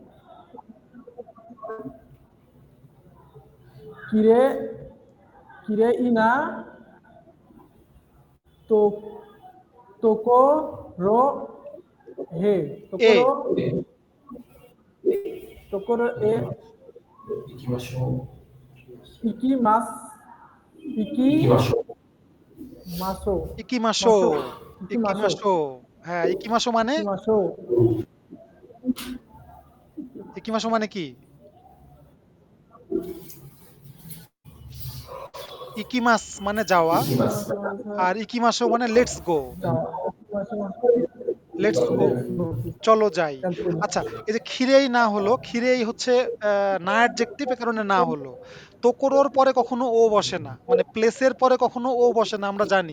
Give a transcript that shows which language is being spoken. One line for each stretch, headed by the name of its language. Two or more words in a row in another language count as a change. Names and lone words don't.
Japanese: きれい きれいな と ところ へ এ ところへ行きましょう。行きます行き行きましょう。 মাসো ইকিমাশো, ইকিমাসো
Bangla: ইকিমাশো। হ্যাঁ, ইকিমাশো মানে,
Japanese: ইকিমাসো
Bangla: ইকিমাশো মানে কি? ইকিমাস মানে যাওয়া,
Japanese: 行きます。
Bangla: আর ইকিমাশো মানে
English: let's go, let's go,
Japanese: ইকিমাসো
Bangla: চলো যাই। আচ্ছা, এই যে খিরেই না হলো, খিরেই হচ্ছে না অ্যাডজেক্টিভ, এ কারণে না হলো। তোকোরোর পরে কখনো ও বসে না, মানে প্লেসের পরে কখনো ও বসে না, আমরা জানি।